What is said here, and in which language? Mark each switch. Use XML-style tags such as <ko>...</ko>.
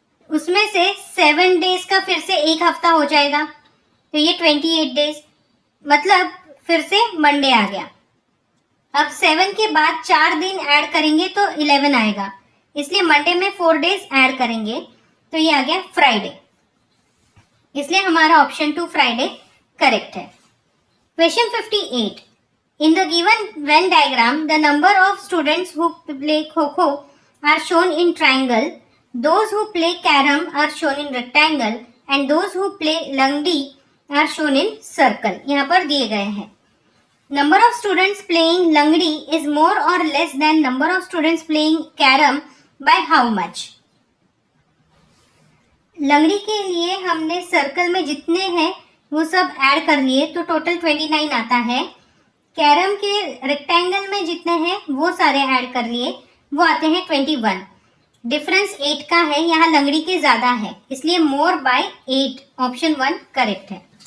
<hi>उसमें से 7 डेज का फिर से एक हफ्ता हो जाएगा, तो ये 28 डेज, मतलब फिर से मंडे आ गया। अब 7 के बाद 4 दिन ऐड करेंगे तो 11 आएगा, इसलिए मंडे में 4 डेज ऐड करेंगे, तो ये आ गया फ्राइडे। इसलिए हमारा ऑप्शन 2 फ्राइडे करेक्ट है। Question 58,</hi> <en>in the given Venn diagram, the number of students who play Kho-Kho are shown in triangle, those who play Carom are shown in rectangle, and those who play Langdi are shown in circle.</en> <hi>यहाँ पर दिए गए हैं।</hi> <en>Number of students playing Langdi is more or less than number of students playing Carom by how much?</en> <hi>लंगड़ी के लिए हमने circle में जितने हैं वो सब ऐड कर लिए तो टोटल 29 आता है। कैरम के रेक्टेंगल में जितने हैं वो सारे ऐड कर लिए, वो आते हैं 21। डिफरेंस 8 का है, यहाँ लंगड़ी के ज्यादा है, इसलिए</hi> <en>more by</en> <hi>8, ऑप्शन 1 करेक्ट है।</hi>